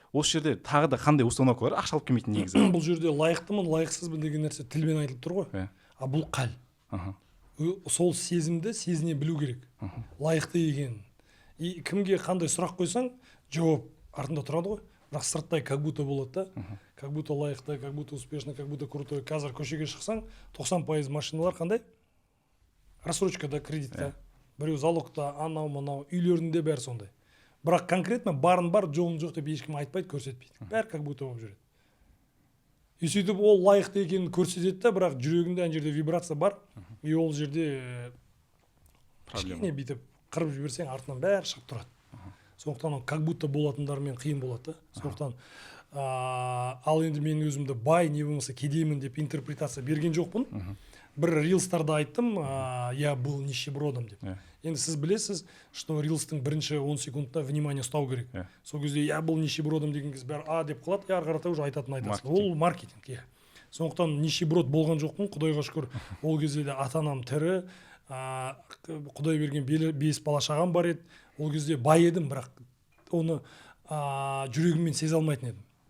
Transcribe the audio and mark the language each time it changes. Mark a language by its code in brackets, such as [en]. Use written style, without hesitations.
[kk] Осы жерде тағы да қандай установкалар ақша алып келмейтін негізі? Бұл жерде лайықтымын, лайықсызбын деген нәрсе тілмен айтылып тұр ғой. А бұл қал. Сол сезімді сезіне білу керек. Лайықты екенін. И кімге қандай сұрақ қойсаң, жауап артында тұрады ғой. Бірақ сырттай [ru] как будто [kk] болады да. [ru] Как будто лайықты, как будто успешно, как будто крутой. [kk] Қазір көшеге шықсаң, 90% машиналар қандай? Рассрочкада, кредитта. Біреу залогта, анау-мынау, үйлерінде бәрі сондай. Бірақ конкретно барын бар, жоғын жоқ деп ешкім айтпайды, көрсетпейді. Бәрі [ru] как будто [kk] болып жүреді. И сөйтіп ол лайықты екенін көрсетеді да, бірақ жүрегінде ана жерде вибрация бар. И ол жерде кішкене бүйтіп қырып жіберсең, артынан бәрі шығып тұрады. Сондықтан [ru] как будто [kk] болатындармен қиын болады. Сондықтан ал енді мен өзімді бай, не болмаса кедеймін деп интерпретация берген жоқпын. Бір рилстарда айттым, [ru] я был нищебродом [kk] деп. Енді сіз білесіз, что рилстың бірінші 10 секундта внимание ұстау керек. Сол кезде [ru] я был нищебродом [kk] деген кез бәрі деп қалады, ары қарата уже айтатын айтасың. Ол маркетинг. Сондықтан нищеброд болған жоқпын, Құдайға шүкір. Ол кезде де ата-анам тірі, Құдай берген 5 бала шағам бар еді. Ол кезде бай едім, бірақ оны жүрегіммен сезе алмайтын едім.